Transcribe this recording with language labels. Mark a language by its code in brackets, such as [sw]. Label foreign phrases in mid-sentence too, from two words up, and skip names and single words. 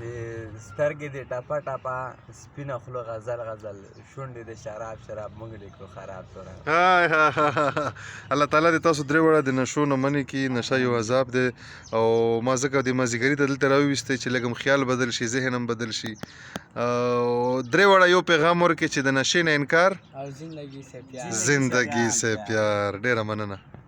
[ps] سترګې دې ټپه ټپه سپینه خوله غزل غزل شونډې دې شراب شراب موږ دې کړو خراب توراب. الله تعالی دې تاسو درې واړه د نشو نه منې کړي. نشه یو عذاب دی او ما ځکه دې مازدیګري ته دلته راوویستی چې لږ خیال بدل شي ذهن هم بدل شي. درې واړه یو پیغام ورکړي چې د نشې نه انکار [ur] او زندگی سے پیار. زندگی سے پیار. [ps] ډېره مننه.